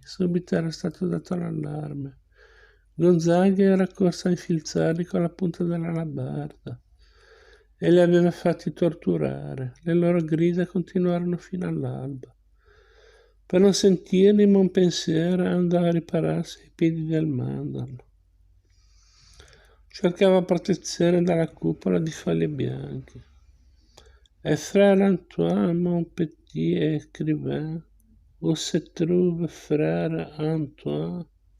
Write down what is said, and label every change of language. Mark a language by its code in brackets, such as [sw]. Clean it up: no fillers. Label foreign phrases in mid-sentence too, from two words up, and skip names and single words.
[it] Subito era stato dato l'allarme. Gonzaga era corso a infilzarli con la punta dell'alabarda e li aveva fatti torturare. Le loro grida continuarono fino all'alba. Per non sentirli, Montpensier andava a ripararsi ai piedi del mandorlo. Cercava protezione dalla cupola di foglie bianche. [fr] E frère Antoine, mon petit écrivain, où se trouve frère Antoine?